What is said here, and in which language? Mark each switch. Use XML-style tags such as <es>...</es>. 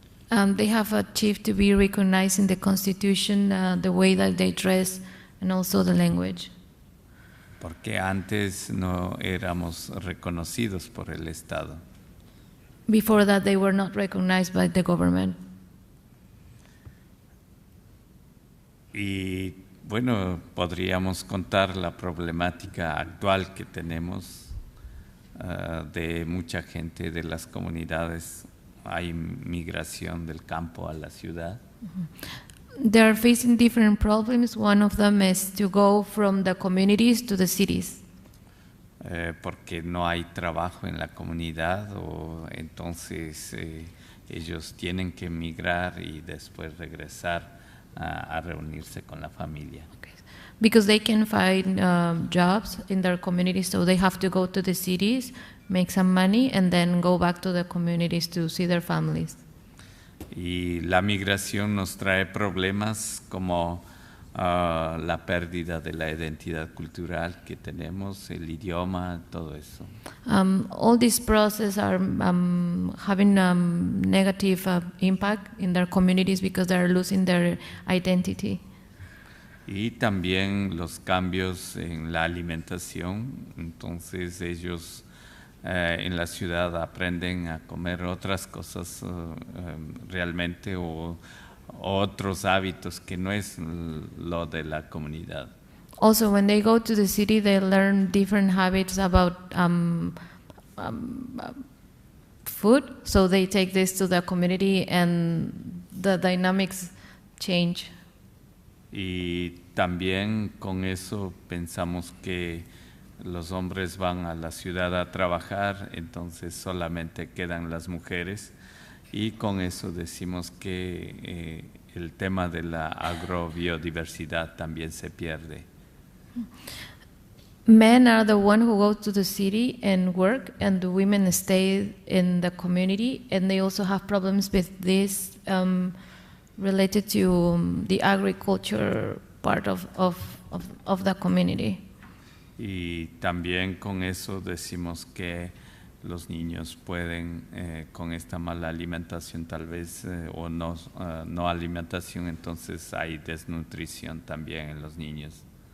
<en>They have achieved to be recognized in the Constitution, the way that they dress, and also the language.</en> <es>Porque antes no éramos reconocidos por el Estado.</es> <en>Before that, they were not recognized by the government.</en> <es>Y bueno, podríamos contar la problemática actual que tenemos de mucha gente de las comunidades. Hay migración del campo a la ciudad.</es> <en>They are facing different problems. One of them is to go from the communities to the cities.</en> <es>Porque no hay trabajo en la comunidad, o entonces ellos tienen que emigrar y después regresar a reunirse con la familia.</es> <en>Okay. Because they can find jobs in their communities, so they have to go to the cities, make some money, and then go back to the communities to see their families.</en> <es>Y la migración nos trae problemas como la pérdida de la identidad cultural que tenemos, el idioma, todo eso.</es> <en>All these processes are having negative impact in their communities because they are losing their identity.</en> <es>Y también los cambios en la alimentación, entonces ellos en la ciudad aprenden a comer otras cosas realmente, o otros hábitos que no es lo de la comunidad.</es> <en>Also, when they go to the city, they learn different habits about food, so they take this to the community and the dynamics change.</en> <es>Y también con eso pensamos que los hombres van a la ciudad a trabajar, entonces solamente quedan las mujeres, y con eso decimos que el tema de la agrobiodiversidad también se pierde.</es> <en>Men are the one who go to the city and work, and the women stay in the community, and they also have problems with this related to the agriculture part of the community.</en> <es>Y también con eso decimos que los niños pueden, con esta mala alimentación tal vez, o no alimentación, entonces hay desnutrición también en los niños.</es>